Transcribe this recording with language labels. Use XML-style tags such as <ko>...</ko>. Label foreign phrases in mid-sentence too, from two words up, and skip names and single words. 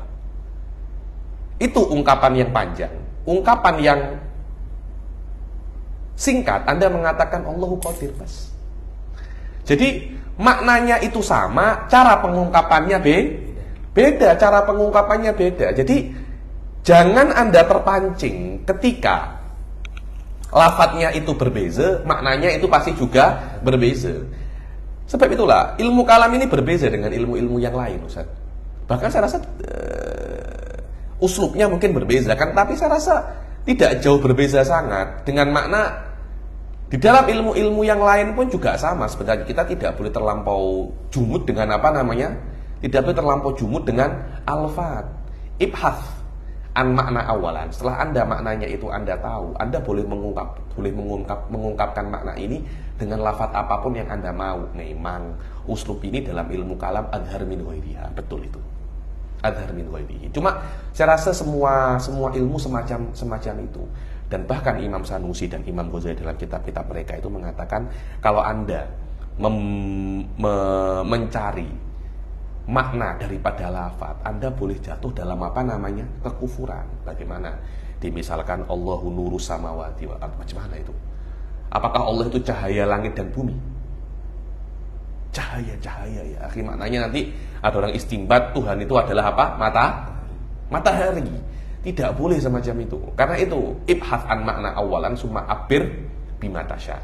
<ms>Itu ungkapan yang panjang. Ungkapan yang singkat Anda mengatakan</ms> <ar>الله قادر بس.</ar> <ms>Jadi maknanya itu sama, cara pengungkapannya beda, cara pengungkapannya beda. Jadi jangan Anda terpancing ketika lafadznya itu berbeza, maknanya itu pasti juga berbeza. Sebab itulah ilmu kalam ini berbeza dengan ilmu-ilmu yang lain, Ustaz. Bahkan saya rasa uslubnya mungkin berbeza kan, tapi saya rasa tidak jauh berbeza sangat dengan makna. Di dalam ilmu-ilmu yang lain pun juga sama sebenarnya. Kita tidak boleh terlampau jumud dengan apa namanya? Tidak boleh terlampau jumud dengan alfat.</ms> <ar>ابحث عن المعنى أولاً.</ar> <ms>Setelah Anda maknanya itu Anda tahu, Anda boleh mengungkapkan makna ini dengan lafat apapun yang Anda mau. Memang uslub ini dalam ilmu kalam</ms> <ar>أظهر من غيرها.</ar> <ms>Betul itu.</ms> <ar>أظهر من غيره.</ar> <ms>Cuma saya rasa semua ilmu semacam itu. Dan bahkan Imam Sanusi dan Imam Ghazali dalam kitab-kitab mereka itu mengatakan kalau Anda mencari makna daripada lafaz, Anda boleh jatuh dalam apa namanya? Kekufuran. Bagaimana? Dimisalkan</ms> <ar>الله نور السماوات والأرض.</ar> <ms>Macam mana itu? Apakah Allah itu cahaya langit dan bumi? Cahaya ya. Akhir maknanya nanti ada orang istimbat Tuhan itu adalah apa? Matahari. Tidak boleh semacam itu. Karena itu</ms> <ar>ابحث عن المعنى أولاً ثم عبر بما تشاء.</ar>